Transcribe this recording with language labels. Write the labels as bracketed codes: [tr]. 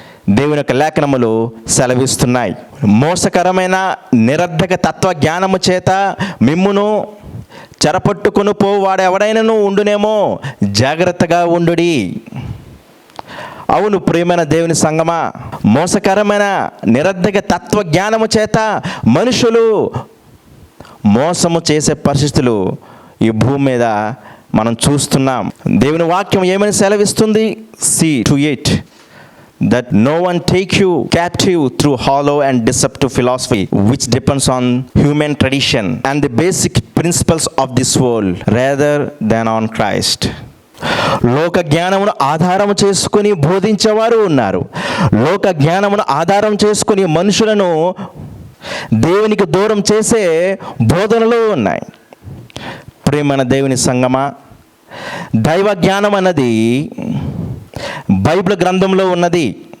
[te] దేవుని యొక్క లేఖనములు సెలవిస్తున్నాయి. మోసకరమైన నిరర్ధక తత్వ జ్ఞానము చేత మిమ్మును చెరపట్టుకొని పోవాడు ఎవడైనాను ఉండునేమో, జాగ్రత్తగా ఉండుడి. అవును ప్రియమైన దేవుని సంగమా, మోసకరమైన నిరర్ధక తత్వ జ్ఞానము చేత మనుషులు మోసము చేసే పరిస్థితులు ఈ భూమి మీద మనం చూస్తున్నాం. దేవుని వాక్యం ఏమని సెలవిస్తుంది? [en] See to it that no one take you captive through hollow and deceptive philosophy which depends on human tradition and the basic principles of this world rather than on Christ. [te] లోక జ్ఞానమును ఆధారం చేసుకుని బోధించేవారు ఉన్నారు. లోక జ్ఞానమును ఆధారం చేసుకుని మనుషులను దేవునికి దూరం చేసే బోధనలు ఉన్నాయి. ప్రియమైన దేవుని సంగమా, దైవ జ్ఞానం అన్నది బైబిల్ గ్రంథంలో ఉన్నది.